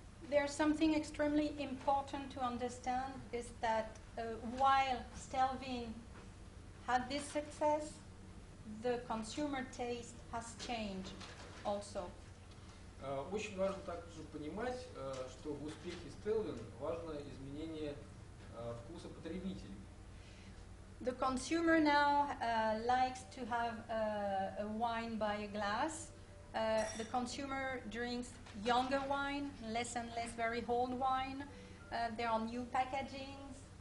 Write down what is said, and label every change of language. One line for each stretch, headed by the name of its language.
English: There's something extremely important to understand is that while Stelvin had this success, the consumer taste has changed also.
Russian: Очень важно также понимать, что в успехе Stelvin важно изменение вкуса потребителей.
English: The consumer now likes to have a wine by a glass. The consumer drinks younger wine, less and less very old wine. There are new packagings.